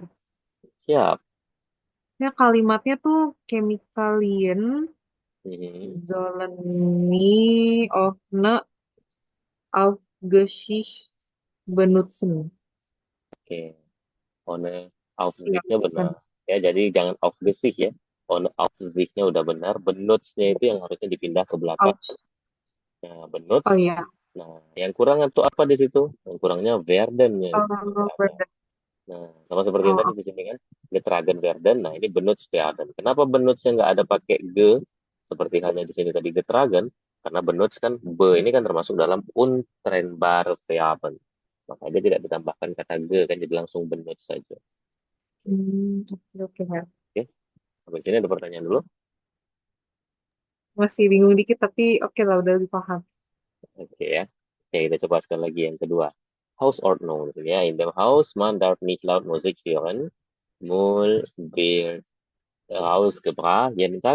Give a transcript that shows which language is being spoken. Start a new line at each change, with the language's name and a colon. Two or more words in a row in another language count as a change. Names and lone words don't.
Indonesian: Siap. Ya, kalimatnya tuh Chemikalien Mhm.
German: sollen nie ohne Aufsicht benutzen.
Indonesian: Oke. Ohne Iya,
German: Aufsicht-nya
Indonesian: kan. benar. Ya, jadi jangan Aufsicht ya.
German: Ohne Aufsicht-
Indonesian: nya udah benar. Benutzt-nya itu yang harusnya dipindah ke belakang.
German: Auf.
Indonesian: Nah, Oh
German: benutzt.
Indonesian: iya. Nah, yang kurang itu apa di situ? Yang kurangnya werden-nya di situ. Nggak ada. Bener. Nah, sama seperti yang tadi Oh, di sini kan,
German: getragen werden.
Indonesian: Nah, ini
German: benutzt werden.
Indonesian: Kenapa benutznya nggak ada pakai ge, seperti halnya di sini tadi getragen? Karena benutzt kan, be ini kan termasuk dalam
German: untrennbare Verben.
Indonesian: Maka dia tidak ditambahkan kata ge, kan jadi langsung benutzt saja. oke, oke, Her. Oke, sampai sini ada pertanyaan dulu. Masih bingung dikit tapi oke lah, udah lebih paham. Oke ya. Oke, kita coba sekali lagi yang kedua.
German: Hausordnung.
Indonesian: Ya,
German: in dem Haus man darf nicht laut Musik hören. Müll wird rausgebracht jeden Tag.